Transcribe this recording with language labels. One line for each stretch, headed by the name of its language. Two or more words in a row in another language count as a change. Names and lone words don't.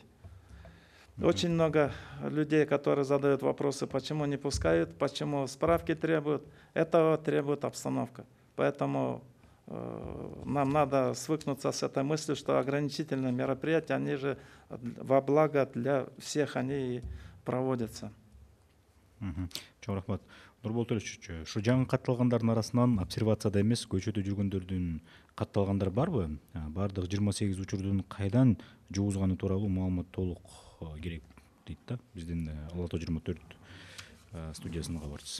Russian: Очень много людей, которые задают вопросы, почему не пускают, почему справки требуют. Этого требует обстановка. Поэтому нам надо свыкнуться с этой мыслью, что ограничительные мероприятия, они же во благо для всех, они и проводятся.
Kyrgyz: Чоң рахмат. Нурбол Төлөшчү, ушу жаңы катталгандардын арасынан обсервацияда эмес, көчөдө жүргөндөрдүн катталгандар барбы? Бардык 28 учурдун кайдан жугузганы тууралуу маалымат толук керек дейт да. Биздин Ала Тоо 24 студиясынын кабарчысы.